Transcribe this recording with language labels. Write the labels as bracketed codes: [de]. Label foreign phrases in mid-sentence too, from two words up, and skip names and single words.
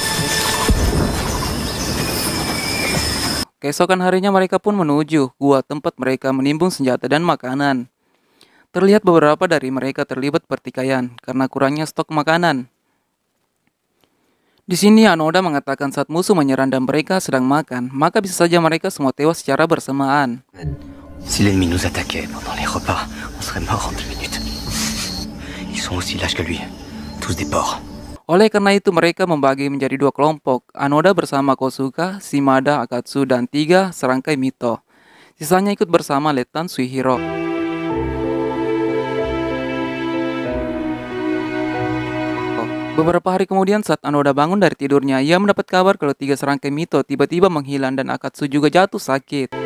[id] Keesokan harinya mereka pun menuju gua tempat mereka menimbun senjata dan makanan. Terlihat beberapa dari mereka terlibat pertikaian karena kurangnya stok makanan. Di sini Anoda mengatakan saat musuh menyerang dan mereka sedang makan, maka bisa saja mereka semua tewas secara bersamaan. [fr] Si l'ennemi nous attaquait pendant les repas, on serait mort en 10 minutes. Ils sont aussi lâches que lui, tous des porcs. [id] Oleh karena itu mereka membagi menjadi dua kelompok, Anoda bersama Kosuka, Shimada, Akatsu, dan 3 serangkai Mito. Sisanya ikut bersama Letnan Shuhiro. Beberapa hari kemudian saat Anoda bangun dari tidurnya, ia mendapat kabar kalau 3 serangkai Mito tiba-tiba menghilang dan Akatsu juga jatuh sakit.